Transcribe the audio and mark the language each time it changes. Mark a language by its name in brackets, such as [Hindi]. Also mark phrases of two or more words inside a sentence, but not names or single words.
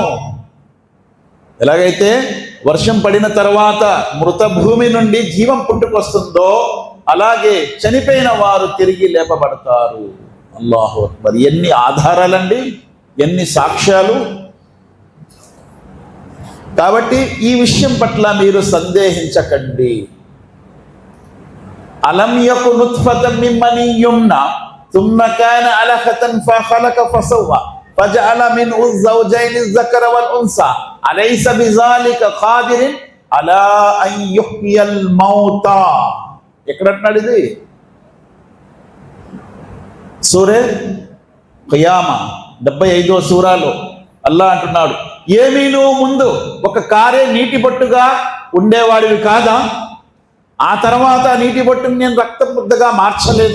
[Telugu] ఎలాగైతే వర్షం పడిన తర్వాత మృత భూమి నుండి జీవం పుట్టుకొస్తుందో అలాగే చనిపోయిన వారు తిరిగి లేపబడతారు. [Arabic] الله أكبر! [Telugu] ఎన్ని ఆధారాలండి, ఎన్ని సాక్ష్యాలు! కాబట్టి ఈ విషయం పట్ల మీరు సందేహించకండి. [Arabic] ألم يك نطفة من مني يمنى ثم كان علقة فخلق فسوى فجعل منه الزوجين الذكر والأنثى أليس بذلك قادر على أن يحيي الموتى. [Telugu] ఎక్కడ అంటున్నాడు ఇది? సూరే ఖియామా 75వ సూరాలో అల్లాహ్ అంటున్నాడు, ఏమీ నువ్వు ముందు ఒక కారే నీటి బొట్టుగా ఉండేవాడివి కాదా? ఆ తర్వాత నీటి బొట్టుని నేను రక్తం ముద్దగా మార్చలేదా?